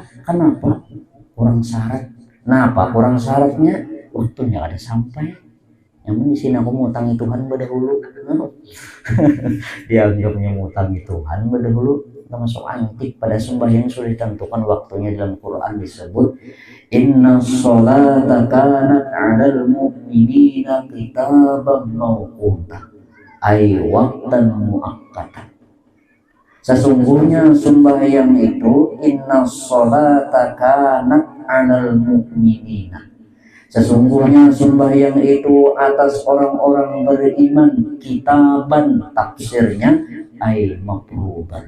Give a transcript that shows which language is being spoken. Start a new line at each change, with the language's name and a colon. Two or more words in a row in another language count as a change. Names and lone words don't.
Banjar: Kenapa? Kurang syarat. Nah apa kurang syaratnya? Waktunya ada sampai. Yang di sini aku ngutangi Tuhan berdahulu. Dia anggapnya ngutangi Tuhan berdahulu. Termasuk antik pada sembahyang sudah ditentukan waktunya dalam Quran disebut
Arabic: إن الصلاة كانت على المؤمنين كتابا موقوتا أي وقتا مؤقتا.
Banjar: Sesungguhnya sembahyang itu
Arabic: إن الصلاة كانت على المؤمنين.
Banjar: Sesungguhnya sembahyang itu atas orang-orang beriman kitaban tafsirnya
Arabic: أي مفروضا.